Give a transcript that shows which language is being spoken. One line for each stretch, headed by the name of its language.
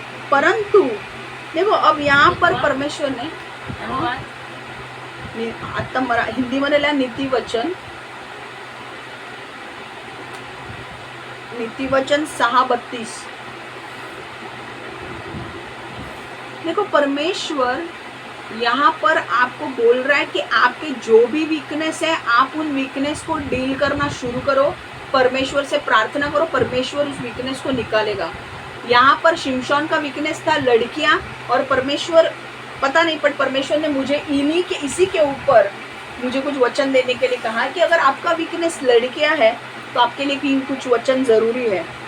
Hindi: परंतु देखो अब यहाँ पर परमेश्वर ने अनुवाद
Marathi: आता हिंदी मध्ये लिहा नीतिवचन 6:32।
Hindi: देखो परमेश्वर यहाँ पर आपको बोल रहा है कि आपके जो भी वीकनेस है आप उन वीकनेस को डील करना शुरू करो, परमेश्वर से प्रार्थना करो, परमेश्वर उस वीकनेस को निकालेगा। यहाँ पर शिमशोन का वीकनेस था लड़कियां, और परमेश्वर पता नहीं पर परमेश्वर ने मुझे इसी के ऊपर मुझे कुछ वचन देने के लिए कहा कि अगर आपका वीकनेस लड़कियां है तो आपके लिए भी कुछ वचन जरूरी है।